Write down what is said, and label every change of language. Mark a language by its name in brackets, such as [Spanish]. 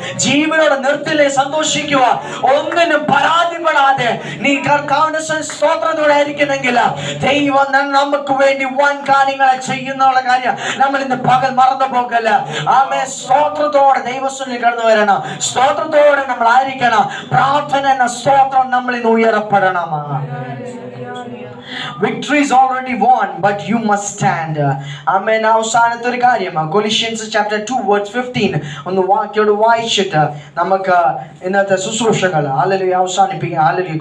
[Malayalam] ജീവനോടെ നിർത്തില്ലേ, സന്തോഷിക്കുക. ഒന്നിനും പരാതിപ്പെടാതെ നീ കർത്താവിന്റെ സ്തോത്രത്തോടെ ആയിരിക്കുന്നെങ്കിൽ ദൈവം നമുക്ക് വേണ്ടി വൻ കാര്യങ്ങളെ ചെയ്യുന്നുള്ള കാര്യം നമ്മൾ ഇന്ന് പകൽ മറന്നു പോകല്ല. ആമേ. സ്തോത്രത്തോടെ ദൈവസ്വനിൽ കടന്നു വരണം. സ്തോത്രത്തോടെ നമ്മൾ ആയിരിക്കണം. പ്രാർത്ഥന എന്ന സ്തോത്രം നമ്മൾ ഇന്ന് ഉയരപ്പെടണം. [English] Victory is already won, but you must stand. Amen. [Malayalam] അവസാനത്തെ ഒരു കാര്യം Colossians chapter 2 verse 15 ഒന്ന് വാക്യോട് വായിച്ചിട്ട് നമുക്ക് ഇന്നത്തെ ശുശ്രൂഷകൾ ഹല്ലേലൂയ അവസാനിപ്പിക്കാം. ഹല്ലേലൂയ.